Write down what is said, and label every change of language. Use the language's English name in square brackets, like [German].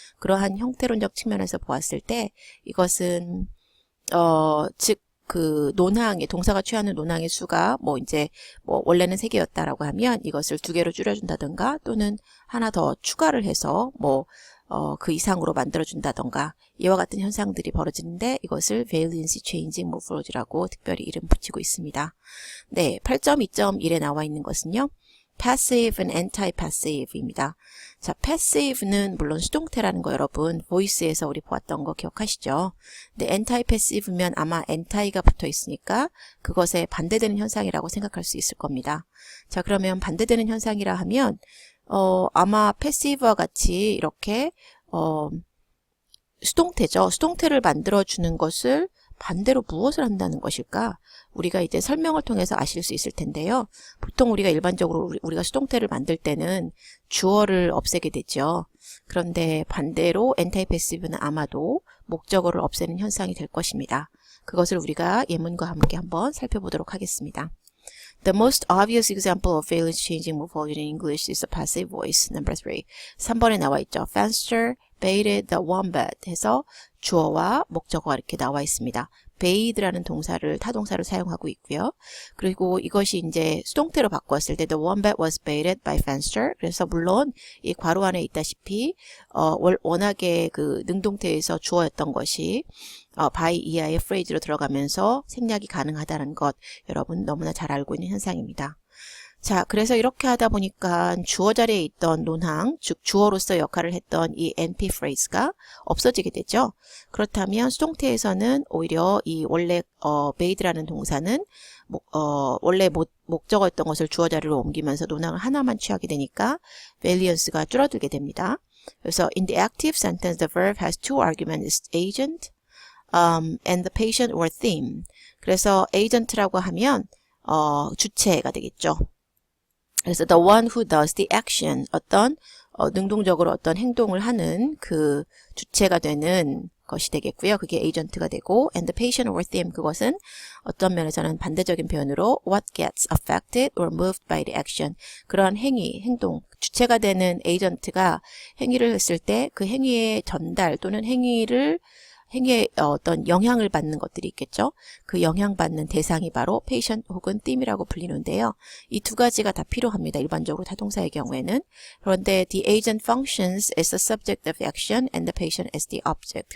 [Korean] 그러한 형태론적 측면에서 보았을 때 이것은 즉 그 논항의 동사가 취하는 논항의 수가 뭐 이제 뭐 원래는 3개였다라고 하면 이것을 2개로 줄여준다든가 또는 하나 더 추가를 해서 뭐 그 이상으로 만들어준다던가 이와 같은 현상들이 벌어지는데 이것을 valency changing morphology라고 특별히 이름 붙이고 있습니다. 네, 8.2.1에 나와 있는 것은요. passive and anti-passive입니다. 자, passive는 물론 수동태라는 거 여러분 voice에서 우리 보았던 거 기억하시죠? 근데 anti-passive면 아마 anti가 붙어 있으니까 그것에 반대되는 현상이라고 생각할 수 있을 겁니다. 자, 그러면 반대되는 현상이라 하면 아마 passive와 같이 이렇게 수동태죠. 수동태를 만들어주는 것을 반대로 무엇을 한다는 것일까? 우리가 이제 설명을 통해서 아실 수 있을 텐데요. 보통 우리가 일반적으로 우리가 수동태를 만들 때는 주어를 없애게 되죠. 그런데 반대로 anti-passive는 아마도 목적어를 없애는 현상이 될 것입니다. 그것을 우리가 예문과 함께 한번 살펴보도록 하겠습니다. [English] The most obvious example of valency changing morphology in English is a passive voice. [Korean] Number 3. 3번에 나와 있죠. [English] Fenster baited the wombat [Korean] 해서 주어와 목적어가 이렇게 나와 있습니다. bait라는 타동사를 사용하고 있고요. 그리고 이것이 이제 수동태로 바꿨을 때 [English] the wombat was baited by Fenster. [Korean] 그래서 물론 이 괄호 안에 있다시피 워낙에 그 능동태에서 주어였던 것이 by 이하의 phrase로 들어가면서 생략이 가능하다는 것 여러분 너무나 잘 알고 있는 현상입니다. 자, 그래서 이렇게 하다 보니까 주어 자리에 있던 논항, 즉 주어로서 역할을 했던 이 NP phrase가 없어지게 되죠. 그렇다면 수동태에서는 오히려 이 원래 bait라는 동사는 원래 목적어였던 것을 주어 자리로 옮기면서 논항을 하나만 취하게 되니까 valency가 줄어들게 됩니다. 그래서 [English] in the active sentence, the verb has two arguments, agent and the patient or theme. [Korean] 그래서 agent라고 하면 주체가 되겠죠. 그래서 [English] the one who does the action, [Korean] 어떤 능동적으로 어떤 행동을 하는 그 주체가 되는 것이 되겠고요. 그게 에이전트가 되고, [English] and the patient or them, [Korean] 그것은 어떤 면에서는 반대적인 표현으로 [English] what gets affected or moved by the action, [Korean] 그런 행위, 행동, 주체가 되는 에이전트가 행위를 했을 때 그 행위의 전달 또는 행위에 어떤 영향을 받는 것들이 있겠죠. 그 영향받는 대상이 바로 patient 혹은 theme이라고 불리는데요. 이 두 가지가 다 필요합니다. 일반적으로 타동사의 경우에는. 그런데 [English] the agent functions as the subject of action and the patient as the object.